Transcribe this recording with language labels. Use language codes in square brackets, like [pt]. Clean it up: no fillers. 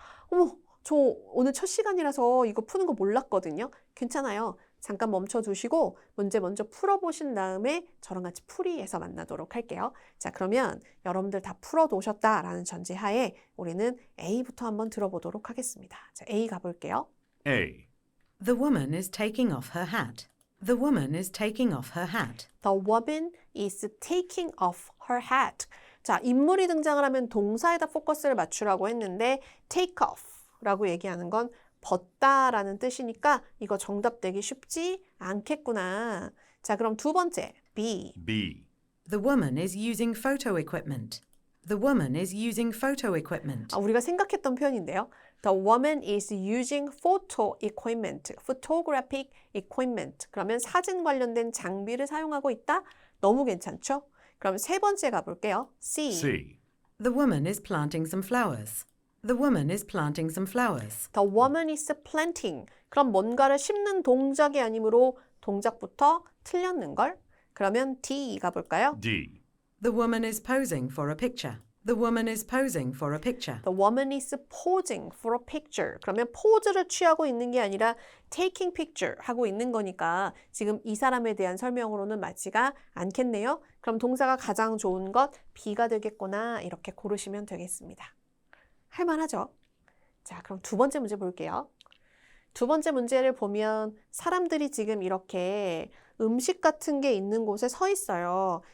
[ko] 어머, 저 오늘 첫 시간이라서 이거 푸는 거 몰랐거든요. 괜찮아요. 잠깐 멈춰 두시고 문제 먼저 풀어보신 다음에 저랑 같이 풀이해서 만나도록 할게요. 자, 그러면 여러분들 다 풀어 놓으셨다라는 전제하에 우리는 A부터 한번 들어보도록 하겠습니다. 자, A 가볼게요. A. [en] The woman is taking off her hat. The woman is taking off her hat. The woman is taking off her hat. [ko] 자, 인물이 등장을 하면 동사에다 포커스를 맞추라고 했는데 take off라고 얘기하는 건 벗다라는 뜻이니까 이거 정답 되기 쉽지 않겠구나. 자, 그럼 두 번째 B. B. [en] The woman is using photo equipment. The woman is using photo equipment. [ko] 우리가 생각했던 표현인데요. [en] The woman is using photo equipment, photographic equipment. [ko] 그러면 사진 관련된 장비를 사용하고 있다? 너무 괜찮죠? 그럼 세 번째 가볼게요. C. C. [en] The woman is planting some flowers. The woman is planting some flowers. The woman is planting. [ko] 그럼 뭔가를 심는 동작이 아니므로 동작부터 틀렸는걸? 그러면 D 가볼까요? D. [en] The woman is posing for a picture. The woman is posing for a picture. The woman is posing for a picture. [ko] 그러면 포즈를 취하고 있는 게 아니라 [en] taking picture [ko] 하고 있는 거니까 지금 이 사람에 대한 설명으로는 맞지가 않겠네요. 그럼 동사가 가장 좋은 것 B가 되겠구나 이렇게 고르시면 되겠습니다. 할만하죠? 자, 그럼 두 번째 문제 볼게요. 두 번째 문제를 보면 사람들이 지금 이렇게 음식 같은 게 있는 곳에 서 있어요.